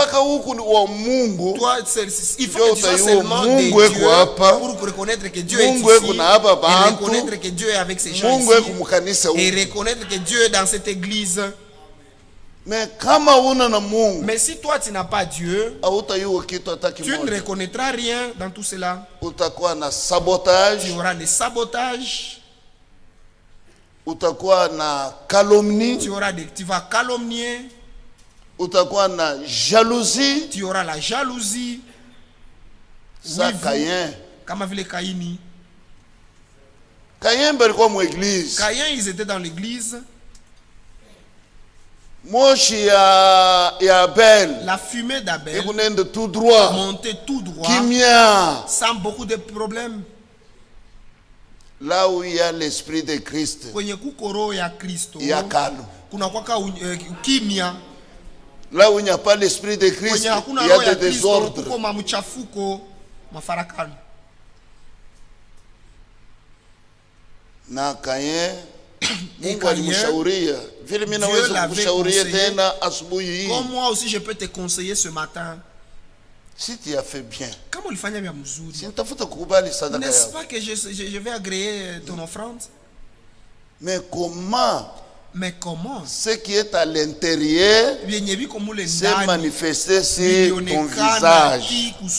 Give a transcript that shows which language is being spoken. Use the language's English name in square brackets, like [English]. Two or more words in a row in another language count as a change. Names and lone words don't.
[French] toi, il faut que tu sois seulement de Dieu pour reconnaître que Dieu est ici, et reconnaître que Dieu est avec ces gens ici, et reconnaître que Dieu est dans cette église. Mais si toi tu n'as pas Dieu, tu ne reconnaîtras rien dans tout cela. Tu auras des sabotages. [Swahili] Utakuwa na calomnie. [French] Tu vas calomnier. [Swahili] Utakuwa na jalousie. [French] Tu auras la jalousie. Ça Caïn. [Swahili] Kama vile Kaini. Caïn balikuwa mu église. [French] Caïn, ils étaient dans l'église. [Swahili] Moshi ya Abel. [French] La fumée d'Abel. Tout droit. Montait tout droit. [Lingala] Kimia. [French] Sans beaucoup de problèmes. Là où il y a l'esprit de Christ, il y a calme. Là où il n'y a pas l'esprit de Christ, il y a des désordres. [Swahili] Na Caïn, Mungu alimshauria. Vile mimi naweza kukushauria tena asubuhi hii. [French] Comme moi aussi je peux te conseiller ce matin. Si tu as fait bien, n'est-ce pas que je vais agréer ton offrande? Mais comment ce qui est à l'intérieur s'est manifesté sur ton visage?